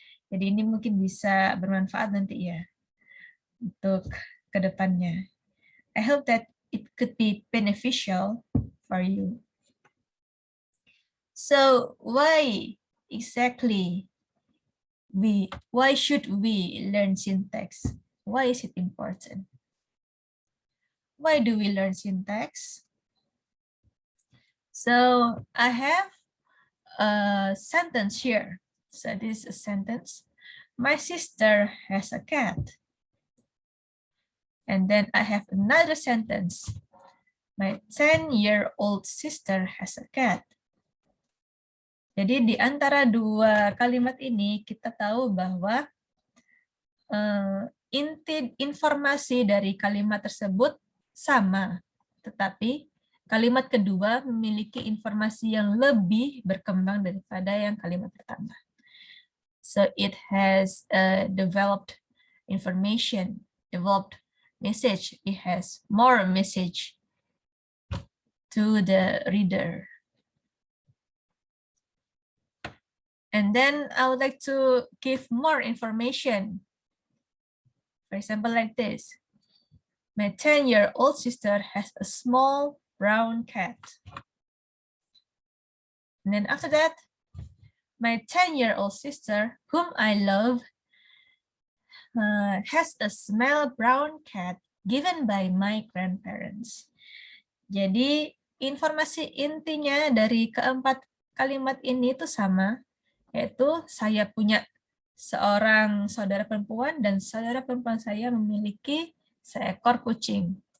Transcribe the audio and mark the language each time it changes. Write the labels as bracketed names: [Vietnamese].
[Indonesian] Jadi ini mungkin bisa bermanfaat nanti ya untuk kedepannya. [English] I hope that it could be beneficial for you. So why exactly why should we learn syntax? Why is it important? Why do we learn syntax? So I have a sentence here. So this is a sentence. My sister has a cat. And then I have another sentence. My 10-year-old sister has a cat. [Indonesian] Jadi di antara dua kalimat ini kita tahu bahwa inti informasi dari kalimat tersebut sama, tetapi kalimat kedua memiliki informasi yang lebih berkembang daripada yang kalimat pertama. [English] So it has developed information, developed message. It has more message to the reader. And then I would like to give more information. For example, like this. My 10-year-old sister has a small brown cat. And then after that, my 10-year-old sister, whom I love, has a small brown cat given by my grandparents. [Indonesian] Jadi informasi intinya dari keempat kalimat ini itu sama, yaitu saya punya seorang saudara perempuan dan saudara perempuan saya memiliki seekor kucing.